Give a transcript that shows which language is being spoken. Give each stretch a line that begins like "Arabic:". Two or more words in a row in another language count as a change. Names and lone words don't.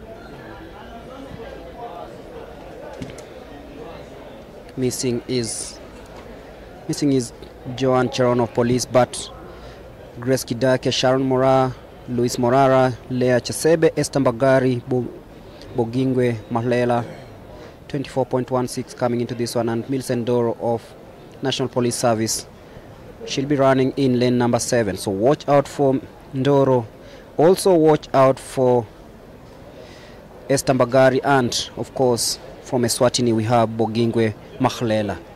English: Missing is Joan Cherono of Police, but Grace Kidake, Sharon Mora, Luis Morara, Leah Chesebe, Estambagari, Bongigwe Mahlela, 24.16 coming into this one, and Millicent Ndoro of National Police Service. She'll be running in lane number 7. So watch out for Ndoro. Also watch out for Estambagari, and of course from Eswatini we have Bongigwe Mahlela.